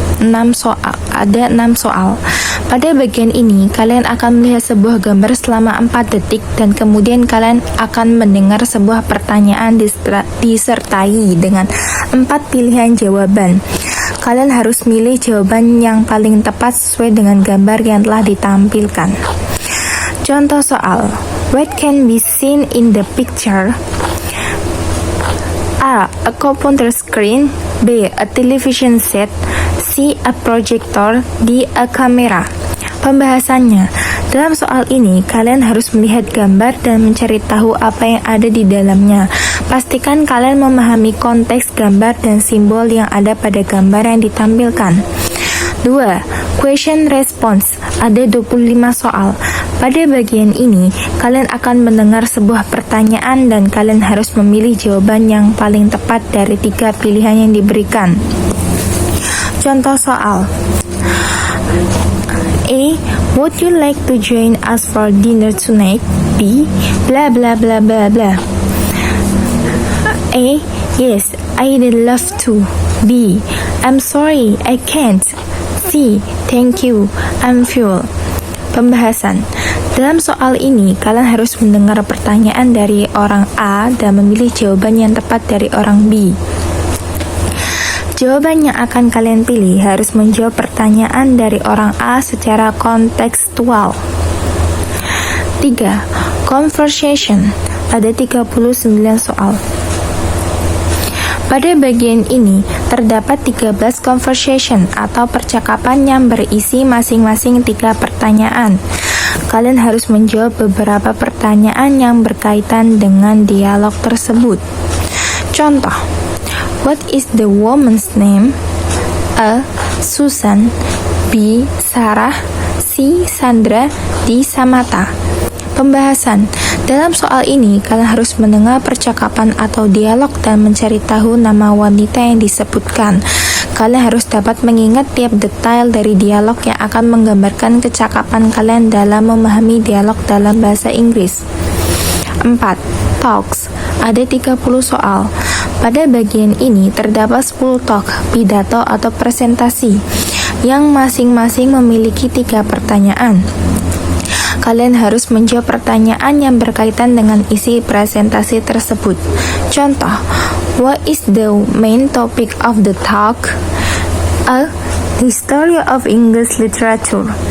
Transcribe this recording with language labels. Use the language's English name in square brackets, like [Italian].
[Indonesian] 6 soal. Pada bagian ini, kalian akan melihat sebuah gambar selama 4 detik dan kemudian kalian akan mendengar sebuah pertanyaan disertai dengan 4 pilihan jawaban. Kalian harus milih jawaban yang paling tepat sesuai dengan gambar yang telah ditampilkan. Contoh soal. [English] What can be seen in the picture? A. A computer screen. B. A television set. C. A projector. D. A camera. [Indonesian] Pembahasannya, dalam soal ini kalian harus melihat gambar dan mencari tahu apa yang ada di dalamnya. Pastikan kalian memahami konteks gambar dan simbol yang ada pada gambar yang ditampilkan. 2. [English] Question response. [Indonesian] Ada 25 soal. Pada bagian ini, kalian akan mendengar sebuah pertanyaan dan kalian harus memilih jawaban yang paling tepat dari 3 pilihan yang diberikan. Contoh soal. A. [English] Would you like to join us for dinner tonight? B. Blah blah blah blah blah. A. Yes, I'd love to. B. I'm sorry, I can't. C. Thank you, I'm full. Pembahasan. [Indonesian] Dalam soal ini, kalian harus mendengar pertanyaan dari orang A dan memilih jawaban yang tepat dari orang B. Jawaban yang akan kalian pilih harus menjawab pertanyaan dari orang A secara kontekstual. 3. Conversation. Ada 39 soal. Pada bagian ini, terdapat 13 conversation atau percakapan yang berisi masing-masing 3 pertanyaan. Kalian harus menjawab beberapa pertanyaan yang berkaitan dengan dialog tersebut. Contoh, [English] what is the woman's name? A. Susan. B. Sarah. C. Sandra. D. Samantha. Pembahasan. [Indonesian] Dalam soal ini, kalian harus mendengar percakapan atau dialog dan mencari tahu nama wanita yang disebutkan. Kalian harus dapat mengingat tiap detail dari dialog yang akan menggambarkan kecakapan kalian dalam memahami dialog dalam bahasa Inggris. 4. Talks. Ada 30 soal. Pada bagian ini terdapat 10 talk, pidato atau presentasi, yang masing-masing memiliki 3 pertanyaan. Kalian harus menjawab pertanyaan yang berkaitan dengan isi presentasi tersebut. Contoh, [English] what is the main topic of the talk? A. History of English literature.